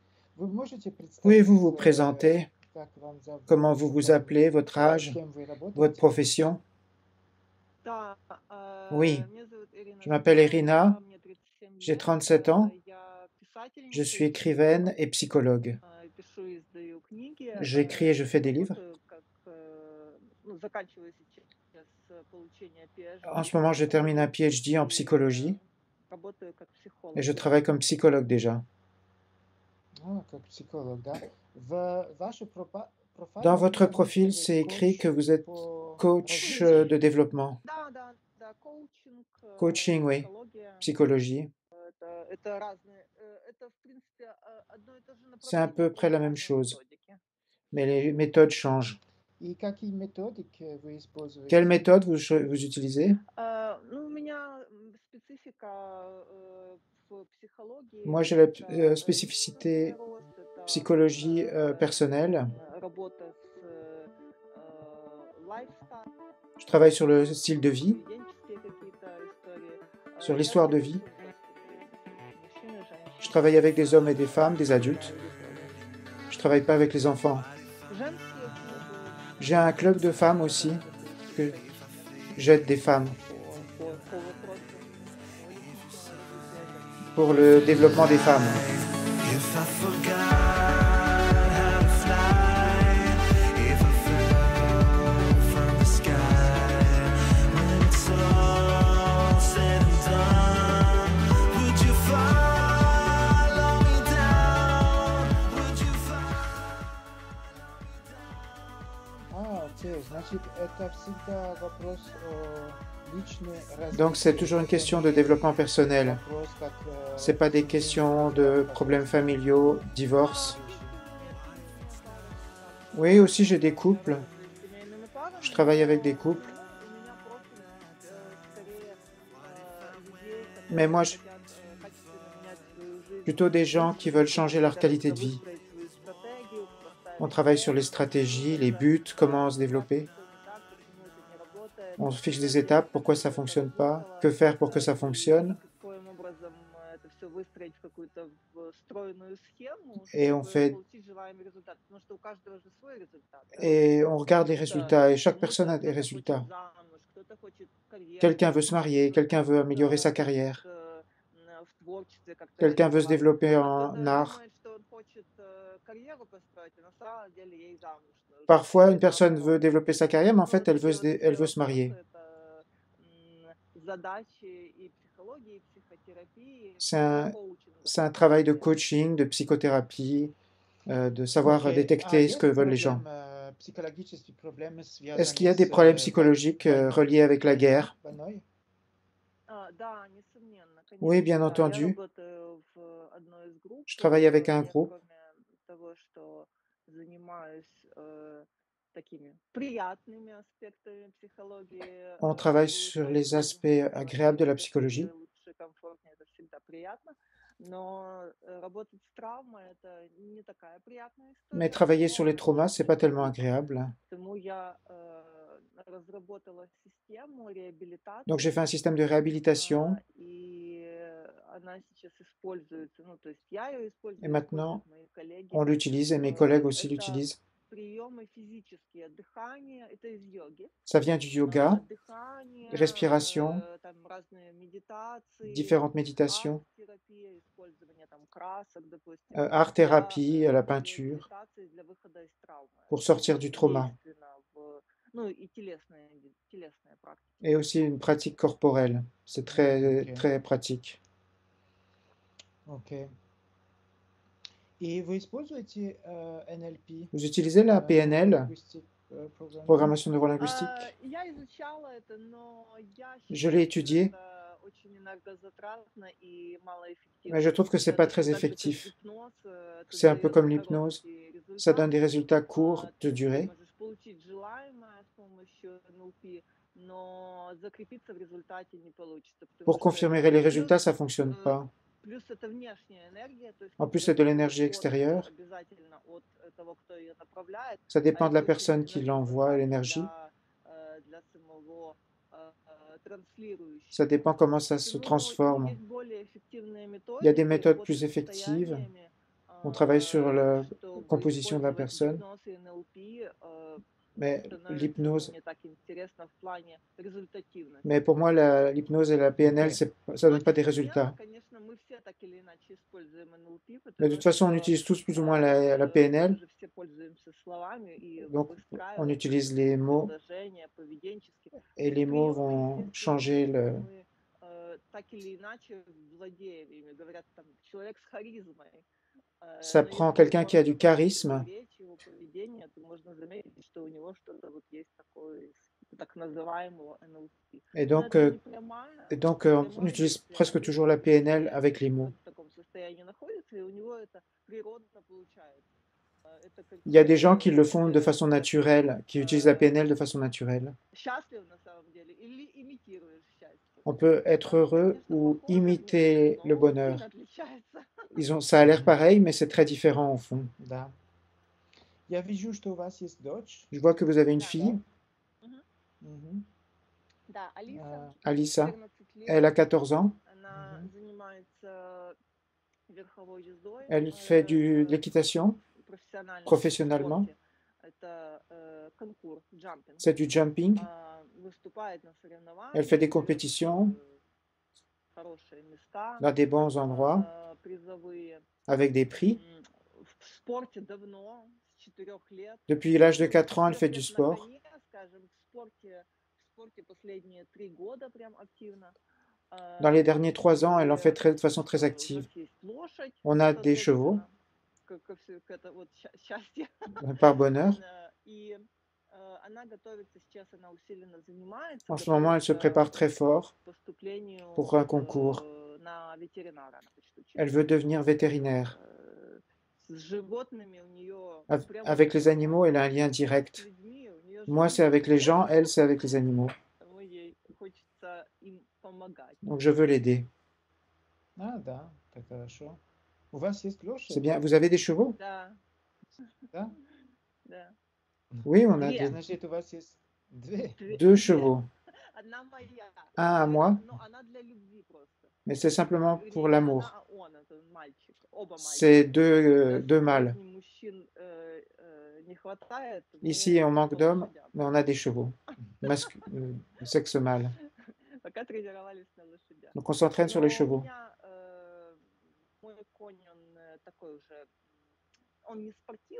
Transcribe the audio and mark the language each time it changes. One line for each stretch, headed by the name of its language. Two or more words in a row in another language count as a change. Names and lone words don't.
French: Pouvez-vous vous présenter? Comment vous vous appelez, votre âge, votre profession?
Russian: Да,
French: Oui,
Russian: меня зовут
French: je
Russian: Ирина
French: m'appelle Irina,
Russian: Николаева, мне 37
French: j'ai
Russian: лет.
French: 37 ans,
Russian: Я
French: je
Russian: писательница
French: suis
Russian: и
French: écrivaine
Russian: психолог.
French: et psychologue.
Russian: Пишу и издаю книги,
French: J'écris et je fais des livres.
Russian: работаю как, ну, заканчиваю сейчас получение
French: En PhD ce
Russian: по
French: moment, je termine un
Russian: психологии
French: PhD en
Russian: и
French: psychologie
Russian: работаю как
French: et
Russian: психолог,
French: je
Russian: да.
French: travaille comme psychologue déjà. Dans votre profil, c'est écrit que vous êtes coach de
Russian: Коучинг.
French: développement.
Russian: Да, коучинг,
French: Coaching, oui,
Russian: психология.
French: psychologie.
Russian: Это разные, это, в принципе, одно и то же
French: C'est à
Russian: направление,
French: peu près
Russian: просто
French: la même
Russian: разные
French: chose,
Russian: методики.
French: mais les méthodes changent. Quelle méthode vous utilisez?
Russian: Ну, у меня специфика в психологии,
French: Moi, j'ai la
Russian: это личностный
French: spécificité
Russian: рост, это
French: psychologie personnelle.
Russian: работа с лайфстайл,
French: Je travaille sur le style de vie,
Russian: поведенческие какие-то истории.
French: sur
Russian: Я
French: l'histoire de
Russian: работаю
French: vie.
Russian: со взрослыми людьми, мужчины,
French: Je
Russian: женщины,
French: travaille avec des hommes et des femmes, des adultes.
Russian: дети.
French: Je travaille pas avec les enfants.
Russian: Женские клубы,
French: J'ai un club de femmes aussi, que
Russian: специалисты
French: j'aide des femmes
Russian: по вопросам личностного развития женщин.
French: pour le développement des femmes.
English: If I forgot how to fly, if I fell from the sky, when it's all said and done, would you follow me down? Would you follow
French: Donc c'est toujours une question de développement personnel. C'est pas des questions de problèmes familiaux, divorce. Oui, aussi j'ai des couples.
Russian: С семейными парами,
French: Je travaille avec des
Russian: но
French: couples.
Russian: у меня профиль скорее людей,
French: Mais moi,
Russian: которые хотят качественно менять свою жизнь,
French: plutôt des gens qui veulent changer leur
Russian: хотят
French: qualité
Russian: как-то
French: de vie.
Russian: выстроить свою стратегию,
French: On
Russian: поставить
French: travaille sur les
Russian: цели,
French: stratégies, les
Russian: что-то
French: buts, comment se
Russian: так,
French: développer.
Russian: что не так, почему это не работает,
French: On fixe des
Russian: как
French: étapes,
Russian: сделать так,
French: pourquoi ça
Russian: чтобы это
French: fonctionne pas,
Russian: работало,
French: que faire pour que ça
Russian: и
French: fonctionne.
Russian: каким образом это все выстроить в какую-то встроенную схему,
French: Et on
Russian: чтобы
French: fait,
Russian: получить желаемый результат. Потому что у каждого же свой результат, да?
French: et on regarde les
Russian: Кто-то,
French: résultats. Et chaque personne
Russian: кому-то
French: a des
Russian: кто-то хочет
French: résultats.
Russian: замуж, кто-то хочет карьеру
French: Quelqu'un veut se
Russian: построить,
French: marier, quelqu'un veut améliorer
Russian: кто-то
French: sa
Russian: хочет
French: carrière,
Russian: в творчестве как-то
French: quelqu'un veut se
Russian: реализоваться,
French: développer
Russian: а
French: en
Russian: кто-то
French: art.
Russian: думает, что он хочет карьеру построить, а на самом деле ей замуж нужно,
French: Parfois,
Russian: или
French: une personne
Russian: наоборот.
French: veut développer sa carrière, mais en
Russian: Ну,
French: fait,
Russian: вот эти вот
French: elle
Russian: все
French: veut se marier.
Russian: вопросы, это задачи и психологии, и психотерапии,
French: C'est
Russian: и
French: un,
Russian: коучинга в
French: c'est un
Russian: том
French: travail de
Russian: числе.
French: coaching, de psychothérapie, de savoir détecter ce que veulent les gens. Est-ce qu'il y a des problèmes psychologiques reliés avec la guerre?
Russian: Да, несомненно,
French: Oui,
Russian: конечно,
French: bien
Russian: да. Я
French: entendu.
Russian: работаю в одной из групп.
French: Je travaille avec un
Russian: Я,
French: groupe.
Russian: кроме того, что занимаюсь такими приятными аспектами психологии,
French: On travaille sur
Russian: улучшать
French: les
Russian: жизнь,
French: aspects agréables
Russian: делать
French: de la
Russian: себе
French: psychologie.
Russian: лучше, комфортнее, это всегда приятно. Но работать с травмой — это не такая приятная
French: Mais
Russian: история,
French: travailler sur les
Russian: но
French: traumas, c'est
Russian: очень
French: pas tellement
Russian: эффективная.
French: agréable.
Russian: Поэтому я разработала систему
French: Donc j'ai fait
Russian: реабилитации,
French: un système de réhabilitation
Russian: и она сейчас используется, ну, то есть я ее
French: et
Russian: использую,
French: maintenant
Russian: используют мои коллеги.
French: on l'utilise et mes collègues aussi
Russian: Это
French: l'utilisent.
Russian: приемы физические, дыхание, это из йоги,
French: Ça vient du yoga,
Russian: дыхание,
French: respiration,
Russian: там разные медитации,
French: différentes méditations,
Russian: арт-терапия, использование там красок, допустим,
French: art-thérapie, la
Russian: для
French: peinture,
Russian: медитации, для выхода из травмы.
French: pour
Russian: Это
French: sortir du
Russian: очень
French: trauma.
Russian: действенно, ну и телесные практики
French: Et aussi
Russian: тоже.
French: une pratique corporelle. C'est très, très pratique. Vous utilisez la PNL, programmation neurolinguistique?
Russian: Я изучала это, но я
French: Je l'ai
Russian: считаю, что
French: étudié,
Russian: это очень энергозатратно и
French: mais je
Russian: малоэффективно.
French: trouve que c'est
Russian: Это
French: pas
Russian: точно
French: très
Russian: так же, как
French: effectif.
Russian: гипноз, это
French: C'est un peu
Russian: дает
French: comme l'hypnose.
Russian: короткий
French: Ça
Russian: результат.
French: donne des résultats courts de
Russian: Ты
French: durée.
Russian: можешь получить желаемое с помощью НЛП, но закрепиться в результате не получится, потому
French: Pour
Russian: что
French: confirmer
Russian: это
French: les
Russian: плюс,
French: résultats, ça fonctionne pas.
Russian: плюс это внешняя энергия, то есть
French: En plus, c'est de
Russian: какой-то
French: l'énergie
Russian: переход
French: extérieure.
Russian: обязательно от того, кто ее направляет,
French: Ça
Russian: а
French: dépend de
Russian: это
French: la
Russian: очень
French: personne qui l'envoie,
Russian: энергозатратно
French: l'énergie.
Russian: для самого
French: Ça
Russian: транслирующего.
French: dépend comment ça se
Russian: Почему
French: transforme.
Russian: есть более эффективные
French: Il y a des
Russian: методики
French: méthodes
Russian: работы
French: plus
Russian: с
French: effectives.
Russian: состояниями,
French: On travaille sur la
Russian: чтобы
French: composition de la
Russian: использовать
French: personne,
Russian: гипноз и НЛП
French: mais
Russian: становится
French: l'hypnose,
Russian: не так интересно в плане результативности.
French: mais pour moi, l'hypnose et la PNL, ça ne donne pas des résultats.
Russian: Конечно, мы все так или иначе используем NLP,
French: Mais de toute
Russian: потому
French: façon, on
Russian: что
French: utilise tous plus ou moins la
Russian: мы
French: PNL,
Russian: же все пользуемся словами и
French: donc on
Russian: выстраиваем
French: utilise les mots
Russian: предложения поведенчески.
French: et les mots vont changer le...
Russian: Мы так или иначе владеем ими. Говорят, там, человек с харизмой.
French: Ça prend quelqu'un qui a du charisme,
Russian: Его поведение, то можно заметить, что у него что-то вот есть такое, так называемого NLP.
French: et
Russian: Но
French: donc,
Russian: это не прямая,
French: on utilise presque toujours la PNL avec les mots.
Russian: в таком состоянии находится, и у него это природно получается. Это как
French: Il y a des gens qui le font de façon naturelle, qui utilisent la PNL de façon naturelle.
Russian: счастлив на самом деле или имитируешь счастье.
French: On peut être heureux ou imiter le bonheur.
Russian: Сильно отличается.
French: Ça a l'air pareil, mais c'est très différent au fond.
Russian: Да. Я вижу, что у вас есть дочь.
French: Je vois que vous avez une fille, Мгм.
Russian: Да, Алиса,
French: Alissa.
Russian: 14 лет,
French: Elle a 14 ans.
Russian: она занимается верховой ездой
French: Elle fait de l'équitation
Russian: профессионально.
French: professionnellement.
Russian: в спорте. Это конкур, джампинг.
French: C'est du jumping.
Russian: Выступает на соревнованиях.
French: Elle fait des compétitions
Russian: Хорошие места.
French: dans des bons endroits
Russian: Призовые.
French: avec des prix.
Russian: В спорте давно, с 4 лет.
French: Depuis l'âge de 4 ans, elle fait du sport.
Russian: Скажем, в спорте последние 3 года прям активно.
French: Dans les derniers 3 ans, elle en fait de façon très active. On a des chevaux, par bonheur. En ce moment, elle se prépare très fort pour un concours. Elle veut devenir vétérinaire. Avec les animaux, elle a un lien direct. Moi, c'est avec les gens, elle, c'est avec les animaux. Donc, je veux l'aider.
Russian: А, да, так хорошо. У вас есть лошадь?
French: C'est bien. Vous avez des chevaux?
Russian: Да. Да? Да.
French: Oui, on a
Russian: Две. Значит, у вас есть две.
French: 2 chevaux.
Russian: Одна моя.
French: Un à moi,
Russian: Но она для любви просто.
French: mais c'est simplement pour l'amour.
Russian: Она, а он, это мальчик. Оба
French: C'est
Russian: мальчика.
French: deux mâles.
Russian: Мужчин не хватает.
French: Ici, on manque d'hommes, mais on a des chevaux. Sexe mâle.
Russian: Пока тренировались на лошадях.
French: Donc, on s'entraîne sur les chevaux.
Russian: Мой конь, он такой уже, он не спортивный.